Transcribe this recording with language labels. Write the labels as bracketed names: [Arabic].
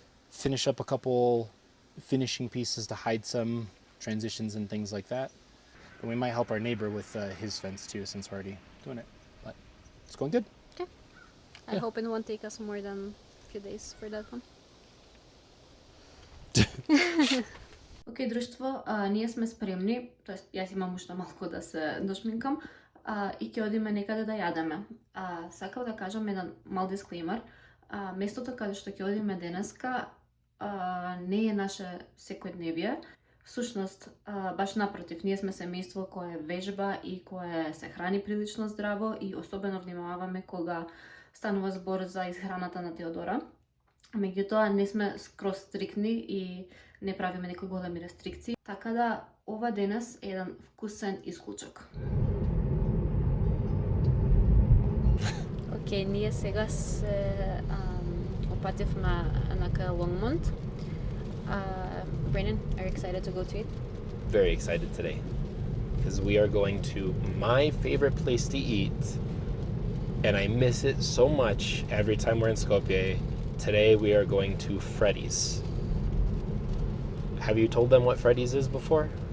[English] Finish up a couple finishing pieces to hide some transitions and things like that. And we might help our neighbor with his fence too, since we're already doing it. But it's going good. Okay. I hope it won't take us more than a few days for that one. [Macedonian] Океј, друштво, ние сме спремни, тоест јас имам уште малку да се дошминкам и ќе одиме некаде да јадеме. Сакав да кажам еден мал дисклеймер. Местото каде што ќе одиме денеска не е наше секојдневие. Всушност, баш напротив, ние сме семејство кое вежба и кое се храни прилично здраво и особено внимаваме кога станува збор за исхраната на Теодора. Меѓутоа, не сме скроз стрикни и не правиме некои големи рестрикции. Така да, ова денес е еден вкусен исклучок. Океј, ние сега се опативме на кај Лонгмонт. [English] Brandon, are you excited to go to it? Very excited today because we are going to my favorite place to eat, and I miss it so much every time we're in Skopje. Today we are going to Freddy's. Have you told them what Freddy's is before?